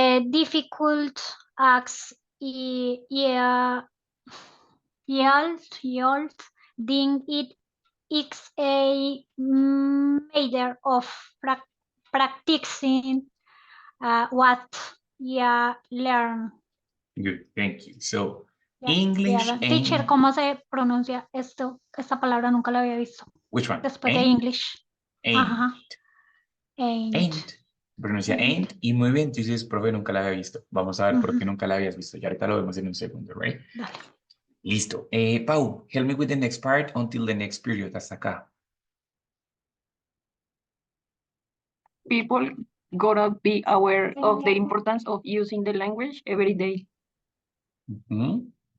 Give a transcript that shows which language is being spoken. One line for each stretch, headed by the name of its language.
English: Difficult acts, yeah, yield, think it's a matter of practicing what you learn. Good, thank you. So, Yeah, English yeah. Teacher, ain't...
Spanish: ¿cómo se pronuncia esto? Esta palabra nunca la había visto.
English: Which one?
Spanish: Después de
English: Ain't? English. Ain't. Ajá.
Spanish: Ain't. Pronuncia ain't. Y muy bien, tú dices, profe, nunca la había visto. Vamos a ver por qué nunca la habías visto. Y ahorita lo vemos en un segundo, right? Dale. Listo.
English: Pau, help me with the next part until the next period.
Spanish: Hasta acá.
English: People gotta be aware of the importance of using the language every day. Mhm.